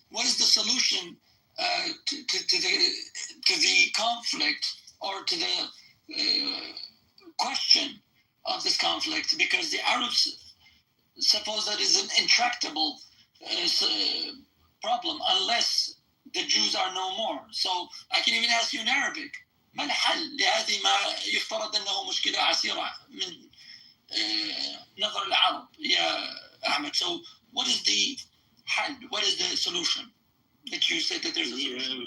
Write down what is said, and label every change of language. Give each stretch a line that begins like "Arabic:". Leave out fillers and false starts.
English: What is the solution to the conflict, or to the question of this conflict? Because the Arabs suppose that is an intractable problem unless the Jews are no more. So I can even ask you in Arabic.
Arabic: ما الحل لهذه ما يفترض أنه مشكلة عسيرة من نظر العرب يا أحمد?
English: So what is the حل? What is the solution? That you said that there's a solution.